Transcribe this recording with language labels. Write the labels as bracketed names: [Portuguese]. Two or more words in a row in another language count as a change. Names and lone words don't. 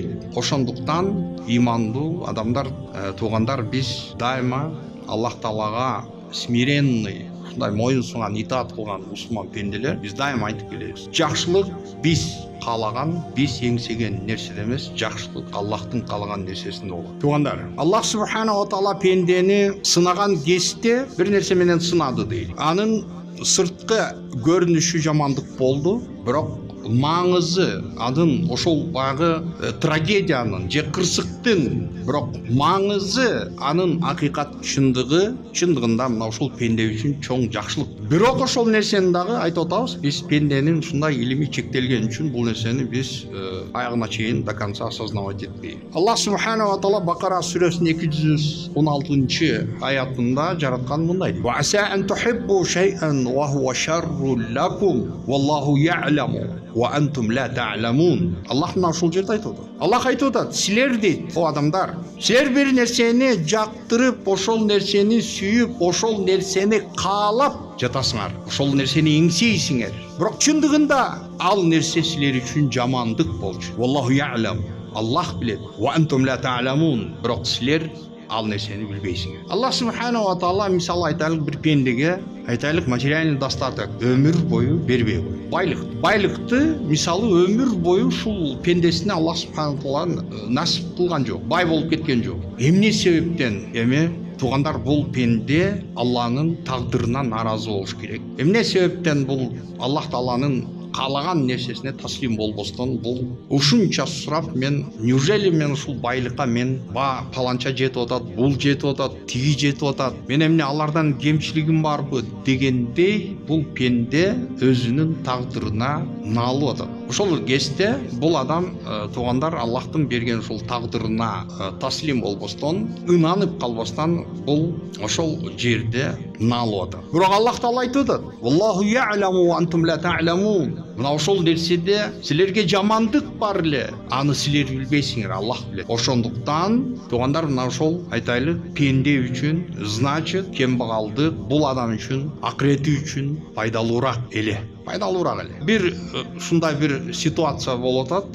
[Kyrgyz] Ошондуктан имандуу адамдар, туугандар, биз дайыма Аллах Таалага смиренный, ушундай моюн сунган, итаат кылган мусулман пенделер, биз дайыма айтып келебиз. Жакшылык биз каалаган, биз эңсеген нерседе эмес, жакшылык Аллахтын каалаган нерсесинде болот. Туугандар, Аллах [Arabic] سبحانه وتعالى [Kyrgyz] пендени сынаган кезде бир нерсе менен сынады дейли. Анын сырткы көрүнүшү жамандык болду, бирок маңызы анын ошол багы трагедиянын же кырсыктын, бирок маңызы анын акыйкат чындыгында мына ушул пенде үчүн чоң жакшылык. Бирок ошол нерсени дагы айтып атабыз, биз пенденин ушундай илими чектелген үчүн бул нерсени биз аягына чейин [Russian] до конца осознавать [Kyrgyz] этпейбиз. [Arabic] Аллах سبحانه وتعالى [Kyrgyz] Бакара сүрөсүнүн 216-аятында жараткан мындай дейт: [Arabic] "وعسى أن تحبوا شيئا وهو شر لكم والله يعلم وأنتم لا تعلمون." [Kyrgyz] Аллах мына ушул жерде айтып атат. Аллах айтып атат: "Силер дейт, о адамдар, силер бир нерсени жактырып, ошол нерсени сүйүп, ошол нерсени каалап жатасыңар, ошол нерсени эңсейсиңер. Бирок чындыгында ал нерсе силер үчүн жамандык болчу. [Arabic] والله أعلم, [Kyrgyz] Аллах билет. [Arabic] وأنتم لا تعلمون, [Kyrgyz] бирок силер ал нерсени билбейсиңер." Аллах [Arabic] سبحانه وتعالى [Kyrgyz] мисалы айтайлык бир пендеге, айтайлык [Russian] материальный достаток [Kyrgyz] өмүр бою бербей койду. Байлыкты мисалы өмүр бою ушул пендесине Аллах [Arabic] سبحانه وتعالى [Kyrgyz] насип кылган жок, бай болуп кеткен жок. Эмне себептен? Туугандар, бул пенде Алланын тагдырына наразы болуш керек. Эмне себептен бул Аллах Тааланын каалаган нерсесине таслим болбостон бул ушунча сурап, неужели мен ушул байлыкка паланча жетип атат, бул жетип атат, тиги жетип атат, мен эмне алардан кемчилигим барбы дегендей бул пенде өзүнүн тагдырына наалып атат. Ошол кезде бул адам, туугандар, Аллахтын берген ушул тагдырына таслим болбостон, ынанып калбастан бул ошол жерде наалып атат. Бирок Аллах Таала айтып атат: [Arabic] "والله يعلم وأنتم لا تعلمون." [Kyrgyz] Мына ошол нерседе силерге жамандык бар эле, аны силер билбейсиңер, Аллах билет. Ошондуктан туугандар, мына ошол айтайлык пенде үчүн, значит, кембагалдык бул адам үчүн, акырети үчүн пайдалуураак эле. Бир ушундай бир ситуация болуп атат.